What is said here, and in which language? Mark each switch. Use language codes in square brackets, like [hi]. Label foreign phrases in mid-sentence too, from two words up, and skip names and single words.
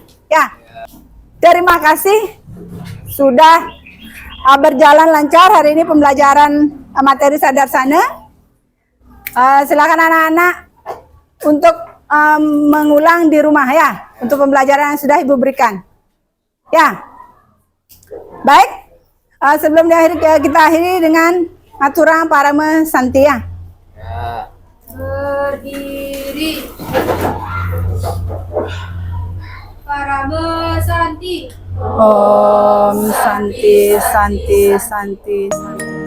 [id] Ya, terima kasih sudah berjalan lancar hari ini pembelajaran materi Sadarsana. Silakan anak-anak untuk mengulang di rumah ya, untuk pembelajaran yang sudah Ibu berikan. Ya, baik. Sebelum kita akhiri dengan aturang parama santia. Ya. Berdiri. Parama Santi. [sa] Om Santi, Santi, Santi, Santi.